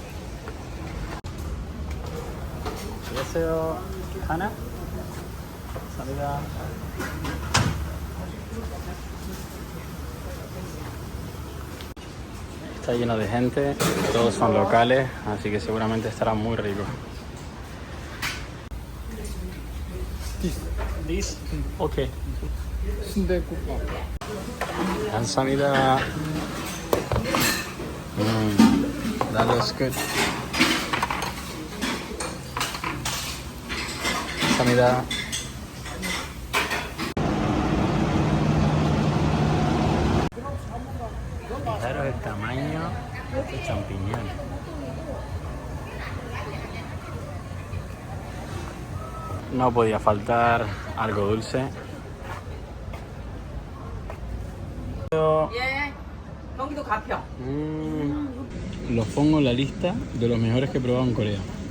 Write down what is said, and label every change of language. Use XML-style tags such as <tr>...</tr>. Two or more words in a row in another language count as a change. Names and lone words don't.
<ko>안녕하세요. Hana.</ko> <es>Saluda. Está lleno de gente, todos son locales, así que seguramente estará muy rico.</es> <en>This? Okay.</en> <ko>감사합니다.</ko> <en>That looks good.</en> <ko>감사합니다.</ko> <es>Fijaros el tamaño de estos champiñones. No podía faltar algo dulce.</es> <ko>예, 경기도 가평.</ko> <es>Los pongo en la lista de los mejores que he probado en Corea.</es>